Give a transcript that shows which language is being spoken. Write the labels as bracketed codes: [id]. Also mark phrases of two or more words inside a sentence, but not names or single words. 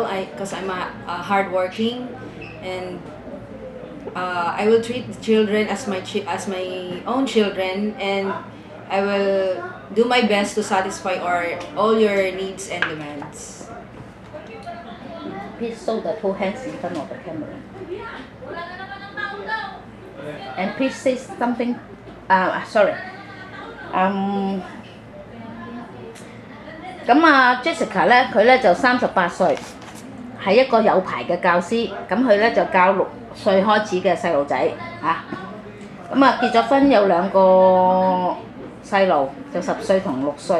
[en] Because I'm a hardworking, and I will treat the children as as my own children, and I will do my best to satisfy all your needs and demands. Please show the two hands in front of the camera. And please say something. Sorry. [yue] 咁Jessica 咧，佢咧就38歲，係一個有牌嘅教師。咁佢咧就教6歲開始嘅細路仔啊。咁結咗婚有2個細路，就10歲同6歲。